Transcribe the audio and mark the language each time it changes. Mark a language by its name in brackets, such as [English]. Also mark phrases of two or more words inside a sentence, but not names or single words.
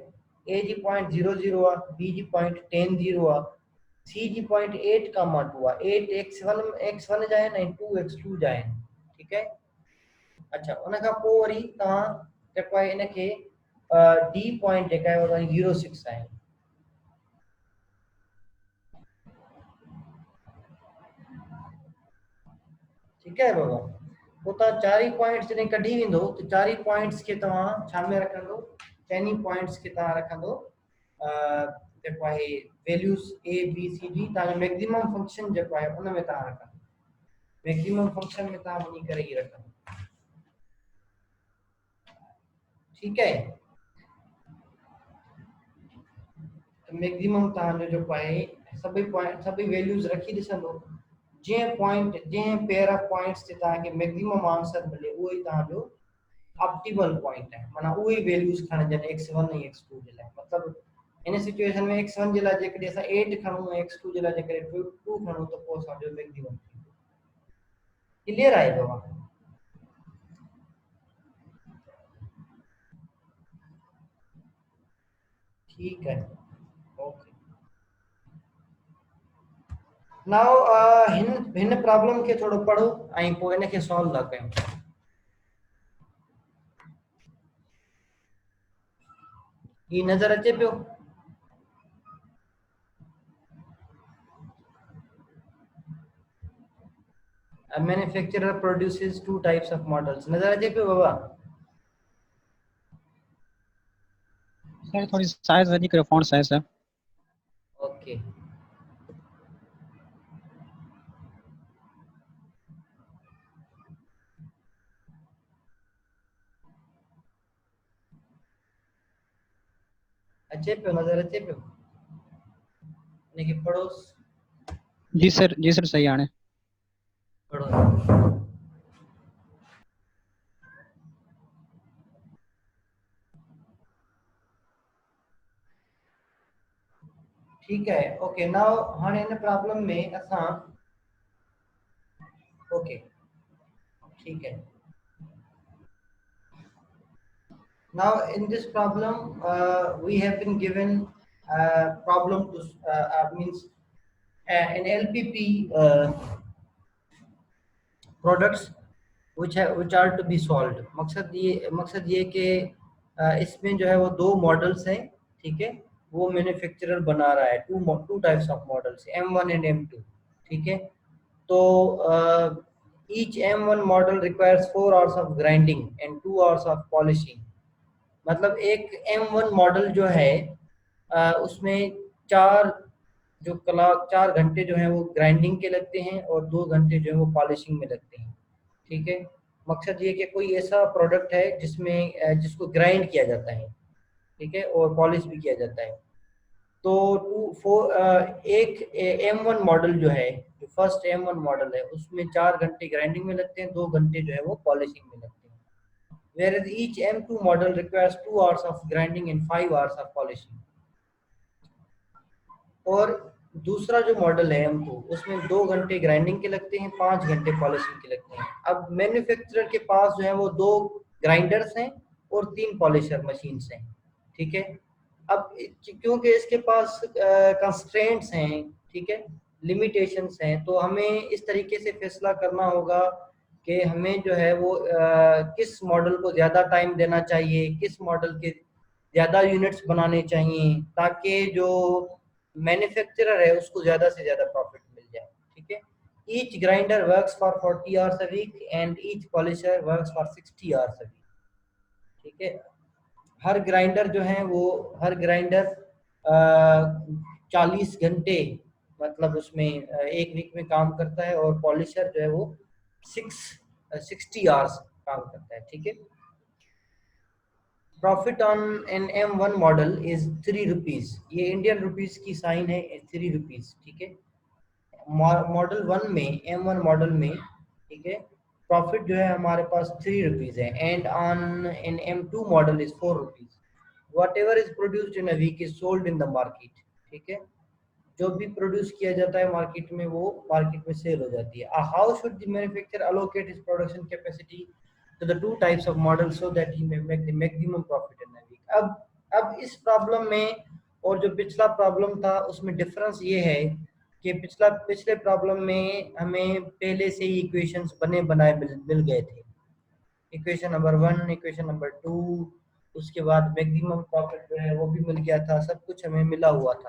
[Sindhi] ए जी पॉइंट 0 0 आहे, बी जी पॉइंट 10 0 आहे, सी जी पॉइंट 8 2 आहे, 8 x1 जा आहिनि ऐं 2 x2 जा आहिनि, ठीकु आहे। अच्छा उन खां पोइ वरी तव्हां जेको आहे इनखे डी पॉइंट जेका आहे उहा 06 आहे। [Hindi] ठीक है बाबा, [Sindhi] पोइ तव्हां चारि पॉइंट्स जॾहिं कढी वेंदो त चारि पॉइंट्स खे तव्हां छा में रखंदो, चइनी पॉइंट्स खे तव्हां रखंदो जेको आहे वैल्यूज़ ए बी सी डी, तव्हांजो मैक्सिमम फंक्शन जेको आहे उन में तव्हां रखंदो, मैक्सिमम फंक्शन में तव्हां वञी करे ई रखंदो। [Hindi] ठीक है, [Sindhi] मैक्सिमम तव्हांजो जेको आहे सभई पॉइंट सभई वैल्यूज़ रखी ॾिसंदो, जंहिं पॉइंट जंहिं [English] pair of points [Sindhi] ते तव्हांखे मैक्सिमम आंसर मिले उहो ई तव्हांजो [English] optimal point [Sindhi] है, माना उहे वैल्यूज़ खणजन x1 ऐं x2 जे लाइ। मतलब इन सिचुएशन में x1 जे लाइ जेकॾहिं असां 8 खणूं ऐं x2 जे लाइ जेकॾहिं 2 खणूं त पोइ असांजो मैक्सिमम क्लियर आहे बाबा? [Hindi] ठीक है, ओके। [Sindhi] नाउ हिन प्रॉब्लम खे थोड़ो पढ़ो ऐं पोइ इनखे सॉल्व था कयूं। ही नजर अचे पियो? [English] A manufacturer produces two types of models. [Sindhi] नजर अचे पियो बाबा? सर थोड़ी साइज वधीक करो, [English] font size [Sindhi] है। ओके अचे पियो, नजर अचे पियो? इनखे पढ़ो। जी सर सही आने। [Hindi] पढ़ो। ठीक है, ओके। [Sindhi] नाउ हाणे इन प्रॉब्लम में असां ओके [Hindi] ठीक है। [English] Now in this problem we have been given a problem to means an LPP products which are to be solved। [Hindi] मकसद ये कि इसमें जो है वो दो मॉडल्स हैं, ठीक है, वो मैन्युफैक्चरर बना रहा है, [English] two types of models M1 and M2, [Hindi] ठीक है। [English] तो each M1 model requires 4 hours of grinding and 2 hours of polishing। [Hindi] मतलब एक M1 मॉडल जो है उसमें 4 घंटे जो है वो ग्राइंडिंग के लगते हैं और 2 घंटे जो है वो पॉलिशिंग में लगते हैं, ठीक है। मकसद ये कि कोई ऐसा प्रोडक्ट है जिसमें जिसको ग्राइंड किया जाता है, ठीक है, और पॉलिश भी किया जाता है। तो एक M1 मॉडल जो है, जो फर्स्ट M1 मॉडल है, उसमें 4 घंटे ग्राइंडिंग में लगते हैं, 2 घंटे जो है वो पॉलिशिंग में लगते हैं। [English] Whereas each M2 model requires 2 hours of grinding and 5 hours of polishing। [Hindi] और दूसरा जो मॉडल है M2 उसमें 2 घंटे ग्राइंडिंग के लगते हैं, 5 घंटे पॉलिशिंग के लगते हैं। अब मैन्युफैक्चरर के पास जो है वो 2 ग्राइंडर्स हैं और 3 पॉलिशर मशीन्स हैं, ठीक है। अब क्योंकि इसके पास कंस्ट्रेंट्स हैं, ठीक है, लिमिटेशंस हैं, तो हमें इस तरीके से फैसला करना होगा कि हमें जो है वो किस मॉडल को ज़्यादा टाइम देना चाहिए, किस मॉडल के ज़्यादा यूनिट्स बनाने चाहिए, ताकि जो मैन्युफैक्चरर है उसको ज़्यादा से ज़्यादा प्रॉफिट मिल जाए, ठीक है। [English] Each grinder works for 40 hours a week and each polisher works for 60 hours a week, [Hindi] ठीक है। हर ग्राइंडर जो है वो हर ग्राइंडर 40 घंटे मतलब उसमें एक वीक में काम करता है, और पॉलिशर जो है वो 60 आवर्स काम करता है, ठीक है। [English] profit on an M1 model is 3 rupees, [Hindi] ये इंडियन रुपीज की साइन है, 3 रुपीज, ठीक है। मॉडल 1 में M1 मॉडल में, ठीक है, प्रॉफिट जो है हमारे पास 3 रुपीज है। [English] And on an M2 model is 4 rupees. whatever is produced in a week is sold in the market, [Hindi] ठीक है। जो भी प्रोड्यूस किया जाता है मार्केट में वो मार्केट में सेल हो जाती है। [English] How should the manufacturer allocate his production capacity to the two types of models so that he may make the maximum profit in a week। [Hindi] अब इस प्रॉब्लम में और जो पिछला प्रॉब्लम था उसमें डिफरेंस ये है कि पिछले प्रॉब्लम में हमें पहले से ही इक्वेशंस बने बनाए मिल गए थे, इक्वेशन नंबर 1, इक्वेशन नंबर 2, उसके बाद मैक्सिमम प्रॉफिट जो है वो भी मिल गया था, सब कुछ हमें मिला हुआ था।